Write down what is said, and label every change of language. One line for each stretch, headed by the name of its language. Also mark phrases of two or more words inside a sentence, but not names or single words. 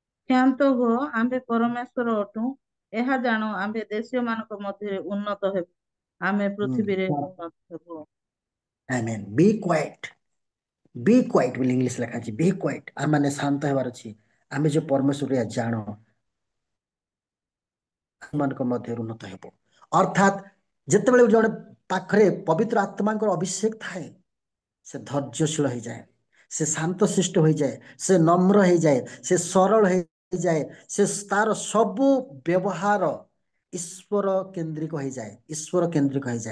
Odia: କ୍ଷାନ୍ତ ହୁଅ, ଆମ୍ଭେ ପରମେଶ୍ୱର ଅଟୁ, ଏହା ଜାଣ, ଆମ୍ଭେ ଦେଶୀୟ ମାନଙ୍କ ମଧ୍ୟରେ ଉନ୍ନତ ହେବୁ, ଆମେ ପୃଥିବୀରେ ଉନ୍ନତ ହେବୁ।
English: Amen. Be quiet. Be quiet
Odia: ବୋଲି ଇଂଲିଶ ଲେଖା ଅଛି।
English: Be quiet।
Odia: ଆମେ ମାନେ ଶାନ୍ତ ହେବାର ଅଛି। ଆମେ ଯୋଉ ପରମେଶ୍ୱର ଜାଣ ମାନଙ୍କ ମଧ୍ୟରେ ଉନ୍ନତ ହେବ। ଅର୍ଥାତ୍ ଯେତେବେଳେ ଜଣେ ପାଖରେ ପବିତ୍ର ଆତ୍ମାଙ୍କର ଅଭିଷେକ ଥାଏ, ସେ ଧୈର୍ଯ୍ୟଶୀଳ ହେଇଯାଏ, ସେ ଶାନ୍ତଶିଷ୍ଟ ହୋଇଯାଏ, ସେ ନମ୍ର ହେଇଯାଏ, ସେ ସରଳ ହେଇଯାଏ, ସେ ତାର ସବୁ ବ୍ୟବହାର ଈଶ୍ୱର କେନ୍ଦ୍ରିକ ହେଇଯାଏ, ଈଶ୍ୱର କେନ୍ଦ୍ରିକ ହେଇଯାଏ।